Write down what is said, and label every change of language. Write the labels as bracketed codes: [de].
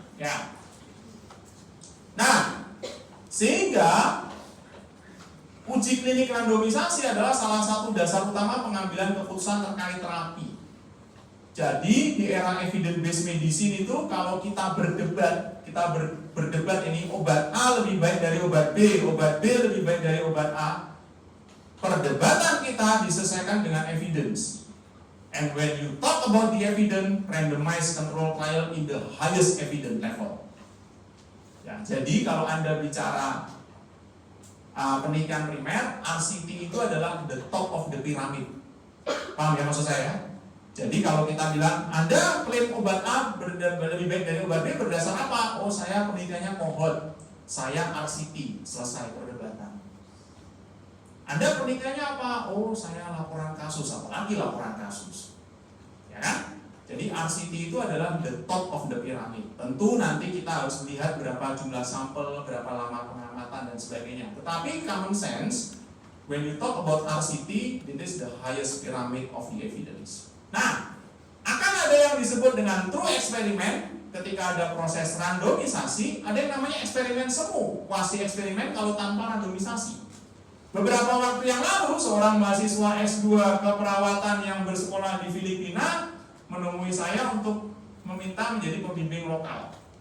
[id] Ya. Nah, sehingga uji klinik randomisasi adalah salah satu dasar utama pengambilan keputusan terkait terapi. Jadi di era evidence based medicine itu kalau kita berdebat ini obat A lebih baik dari obat B lebih baik dari obat A. Perdebatan kita disesuaikan dengan evidence. [en] And when you talk about the evidence, randomized control trial in the highest evidence level. [id] Ya, jadi kalau Anda bicara penelitian primer, RCT itu adalah [en] the top of the pyramid. [id] Paham ya maksud saya? Jadi kalau kita bilang Anda klaim obat A lebih baik dari obat B berdasar apa? Oh, saya penelitiannya cohort, saya RCT, selesai perdebatan. Anda penelitiannya apa? Oh, saya laporan kasus, apalagi laporan kasus. Ya kan? Jadi RCT itu adalah [en] the top of the pyramid. [id] Tentu nanti kita harus melihat berapa jumlah sampel, berapa lama pengamatan dan sebagainya. [en] Tetapi common sense, when you talk about RCT, it is the highest pyramid of the evidence. [id] Nah, akan ada yang disebut dengan true eksperimen ketika ada proses randomisasi, ada yang namanya eksperimen semu, quasi eksperimen kalau tanpa randomisasi. Beberapa waktu yang lalu, seorang mahasiswa S2 keperawatan yang bersekolah di Filipina menemui saya untuk meminta menjadi pembimbing lokal.